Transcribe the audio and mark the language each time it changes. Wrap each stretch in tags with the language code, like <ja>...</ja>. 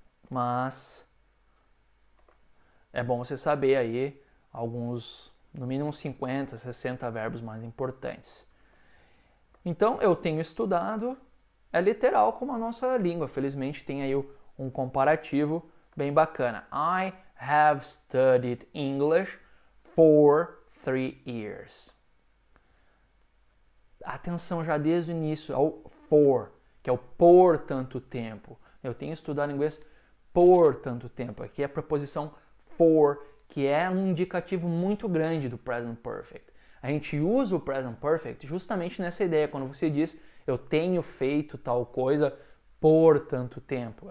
<pt>Mas é bom você saber aí alguns, no mínimo 50, 60 verbos mais importantes. Então eu tenho estudado, é literal como a nossa língua. Felizmente tem aí um comparativo bem bacana.</pt> <en>I have studied English for 3 years.</en> <pt>Atenção já desde o início ao for, que é o por tanto tempo. Eu tenho estudado inglês por tanto tempo. Aqui é a preposição for, que é um indicativo muito grande do present perfect. A gente usa o present perfect justamente nessa ideia, quando você diz eu tenho feito tal coisa por tanto tempo.</pt>